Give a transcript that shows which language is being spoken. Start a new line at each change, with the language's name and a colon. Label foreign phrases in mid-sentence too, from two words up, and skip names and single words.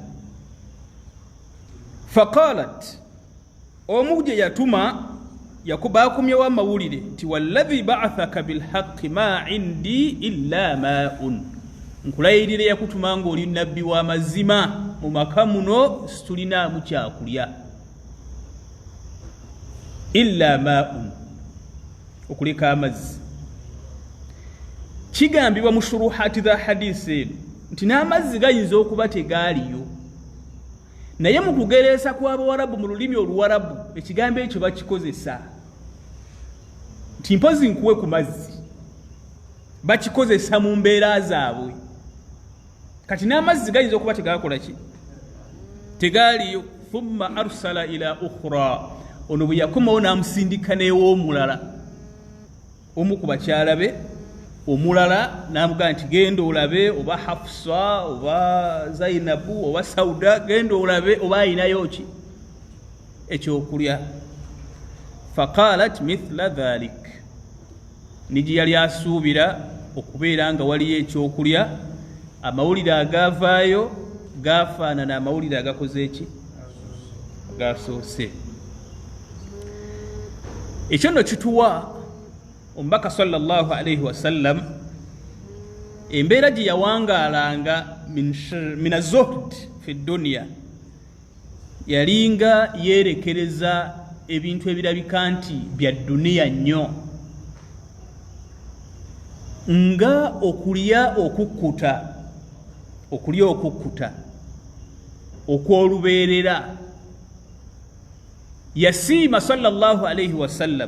Ganda: faqalat omu gye yatuma bakumyewo amawulire nti
Arabic: والذي بعثك بالحق ما عندي إلا ماء
Ganda: nkulayirira yakutuma ng'oli nabbi w'amazima mu maka muno situlinaamu kyakulya
Arabic: إلا ماء
Ganda: okuleka amazzi kigambibwa mu shuruhati dha hadisi eno nti n'amazzi gayinza okuba tegaaliyo naye mu kugereesa kw'abawarabu mu lulimi oluwarabu ekigambo ekyo bakikozesa nti mpozi nkuwe ku mazzi bakikozesa mu mbeera zaabwe kati n'amazzi gayinza okuba tegakola ki tegaaliyo
Arabic: ثم أرسل إلى أخرى
Ganda: ono bwe yakomawo n'amusindika n'ew'omulala omu ku bakyala be omulala n'amugamba nti genda olabe oba Hafsa oba Zainabu oba Sauda genda olabe oba ayinayo ki ekyokulya
Arabic: فقالت مثل ذلك
Ganda: niji yali asuubira okubeera nga waliyo ekyokulya amawulire agaavaayo gaafaanana amawulire agakoze eki gasoose ekyo nno kituwa omubaka
Arabic: صلى الله عليه وسلم
Ganda: embeera gye yawangaalanga
Arabic: من الزهد في الدنيا
Ganda: yalinga yeerekereza ebintu ebirabika nti bya duniya nnyo nga okulya okukkuta okw'olubeerera yasiima
Arabic: صلى الله عليه وسلم